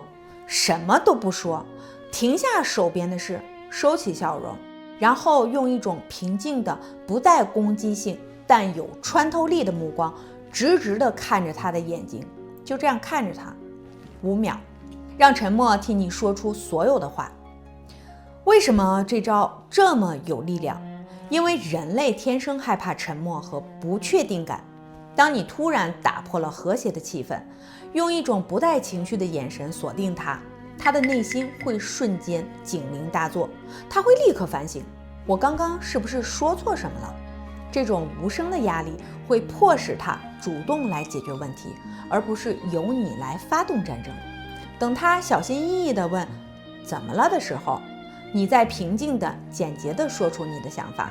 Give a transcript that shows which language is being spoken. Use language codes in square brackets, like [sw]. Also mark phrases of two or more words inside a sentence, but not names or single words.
[zh] 什麼都不說，停下手邊的事，收起笑容，然後用一種平靜的、不帶攻擊性但有穿透力的目光，直直地看着他的眼睛，就這樣看着他5秒，讓沉默替你說出所有的話。為什麼這招這麼有力量？因為人類天生害怕沉默和不確定感。當你突然打破了和諧的氣氛，用一種不帶情緒的眼神鎖定他，他的內心會瞬間警鈴大作，他會立刻反省，我剛剛是不是說錯什麼了？這種無聲的壓力會迫使他主動來解決問題，而不是由你來發動戰爭。等他小心翼翼地問怎麼了的時候，你再平靜地、簡潔地說出你的想法。